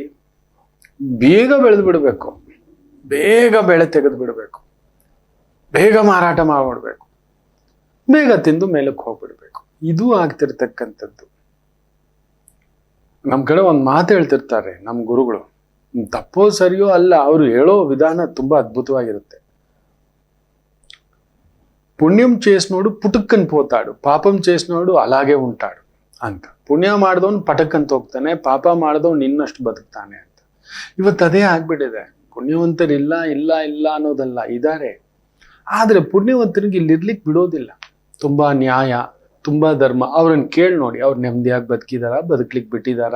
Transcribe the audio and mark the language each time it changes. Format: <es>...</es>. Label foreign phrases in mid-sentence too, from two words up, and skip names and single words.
<kn>ಬೇಗ ಬೆಳೆದು ಬಿಡಬೇಕು, ಬೇಗ ಬೆಳೆ ತೆಗೆದು ಬಿಡಬೇಕು, ಬೇಗ ಮಾರಾಟ ಮಾಡ್ಬಿಡ್ಬೇಕು, ಬೇಗ ತಿಂದು ಮೇಲಕ್ಕೆ ಹೋಗ್ಬಿಡ್ಬೇಕು. ಇದು ಆಗ್ತಿರ್ತಕ್ಕಂಥದ್ದು. ನಮ್ಮ ಕಡೆ ಒಂದು ಮಾತು ಹೇಳ್ತಿರ್ತಾರೆ ನಮ್ಮ ಗುರುಗಳು, ತಪ್ಪೋ ಸರಿಯೋ ಅಲ್ಲ, ಅವರು ಹೇಳೋ ವಿಧಾನ ತುಂಬಾ ಅದ್ಭುತವಾಗಿರುತ್ತೆ.</kn> <te>ಪುಣ್ಯಂ చేసినోడు పుట్టుక్కని పోతాడు, ಪಾಪಂ చేసినోడు అలాగే ఉంటాడు ಅಂತ.</te> <kn>ಪುಣ್ಯ ಮಾಡಿದವನು ಪಟಕ್ಕಂತ ಹೋಗ್ತಾನೆ, ಪಾಪ ಮಾಡಿದವನು ಇನ್ನಷ್ಟು ಬದುಕ್ತಾನೆ ಅಂತ. ಇವತ್ತು ಅದೇ ಆಗ್ಬಿಟ್ಟಿದೆ. ಪುಣ್ಯವಂತರಿಲ್ಲ ಇಲ್ಲ ಇಲ್ಲ ಅನ್ನೋದಲ್ಲ, ಇದ್ದಾರೆ. ಆದ್ರೆ ಪುಣ್ಯವಂತರಿಗೆ ಇಲ್ಲಿ ಇರ್ಲಿಕ್ಕೆ ಬಿಡೋದಿಲ್ಲ. ತುಂಬಾ ನ್ಯಾಯ, ತುಂಬಾ ಧರ್ಮ. ಅವ್ರನ್ನ ಕೇಳಿ ನೋಡಿ, ಅವ್ರು ನೆಮ್ಮದಿಯಾಗಿ ಬದುಕಿದಾರ, ಬದುಕ್ಲಿಕ್ಕೆ ಬಿಟ್ಟಿದಾರ?</kn>